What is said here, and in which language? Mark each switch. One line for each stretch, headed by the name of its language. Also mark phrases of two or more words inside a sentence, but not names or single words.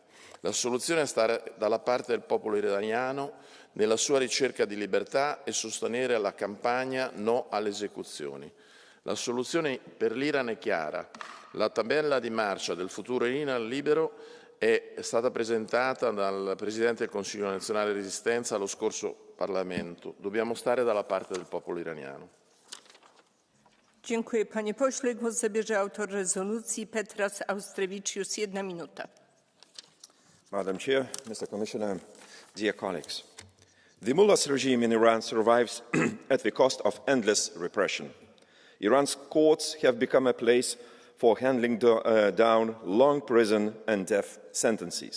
Italian: La soluzione è stare dalla parte del popolo iraniano nella sua ricerca di libertà e sostenere la campagna no alle esecuzioni. La soluzione per l'Iran è chiara. La tabella di marcia del futuro Iran libero è stata presentata dal Presidente del Consiglio nazionale di resistenza allo scorso Parlamento. Dobbiamo stare dalla parte del popolo iraniano.
Polish: Dziękuję, panie pośle. Głos zabierze autor rezolucji Petras Austrevicius. 1 minuta.
English: Madam Chair, Mr. Commissioner, dear colleagues. The mullah's regime in Iran survives at the cost of endless repression. Iran's courts have become a place for handling down long prison and death sentences.